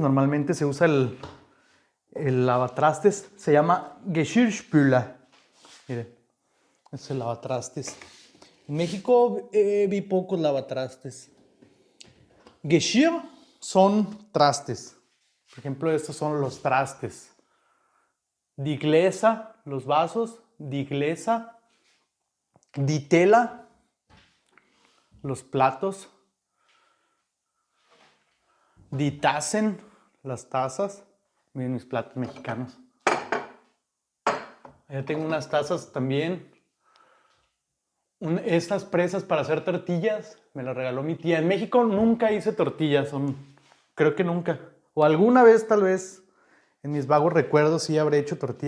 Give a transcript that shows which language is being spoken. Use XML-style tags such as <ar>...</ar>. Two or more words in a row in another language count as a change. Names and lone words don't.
<es>Normalmente se usa el lavatrastes. Se llama Geschirrspüler. Miren, es el lavatrastes. En México vi pocos lavatrastes. Geschirr son trastes. Por ejemplo, estos son los trastes.</es> <de>Die Gläser,</de> <es>los vasos.</es> <de>Die Gläser. Die Teller,</de> <es>los platos.</es> <de>Die Tassen,</de> <es>las tazas. Miren mis platos mexicanos. Yo tengo unas tazas también. Estas presas para hacer tortillas me las regaló mi tía. En México nunca hice tortillas, creo que nunca. O alguna vez, tal vez, en mis vagos recuerdos sí habré hecho tortillas.</es>